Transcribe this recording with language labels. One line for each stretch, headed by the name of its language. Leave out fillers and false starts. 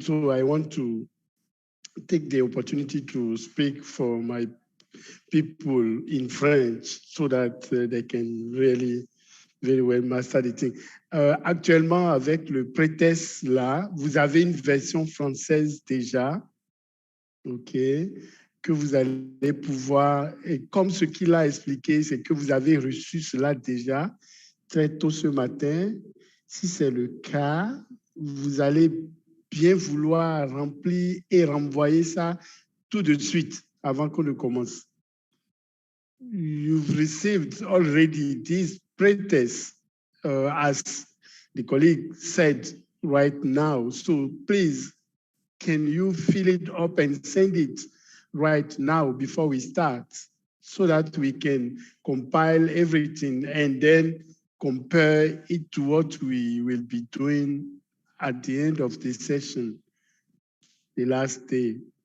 English: So I want to take the opportunity to speak for my people in French so that they can really very well master the thing.
French: Actuellement, avec le pré-test là, vous avez une version française déjà, ok, que vous allez pouvoir, et comme ce qu'il a expliqué, c'est que vous avez reçu cela déjà très tôt ce matin. Si c'est le cas, vous allez bien vouloir remplir et renvoyer ça tout de suite avant qu'on ne commence.
English: You've received already this pre-test, as the colleague said right now. So please, can you fill it up and send it right now before we start, so that we can compile everything and then compare it to what we will be doing at the end of the session, the last day.